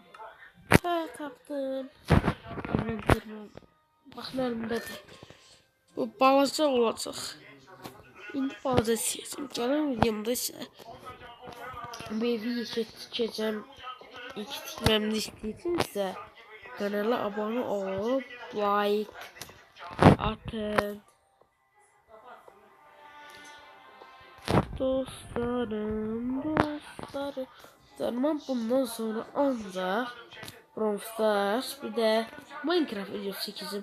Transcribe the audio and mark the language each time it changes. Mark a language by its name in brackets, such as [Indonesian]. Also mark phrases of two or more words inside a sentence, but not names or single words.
[Azerbaijani] Hə, tapdım. İnventərim. Baxın, əlimdədir. Bu balaca olacaq. İndi balaca tikəcəm. Gələn videomda isə bu evi tikəcəm. İlk tikməmini istəyirsinizsə [Turkish] kanala abone olup like atın. [Azerbaijani] Dostlarım. [Turkish] Ben bundan sonra ancak Brawl Stars bir de Minecraft videosu çekeceğim.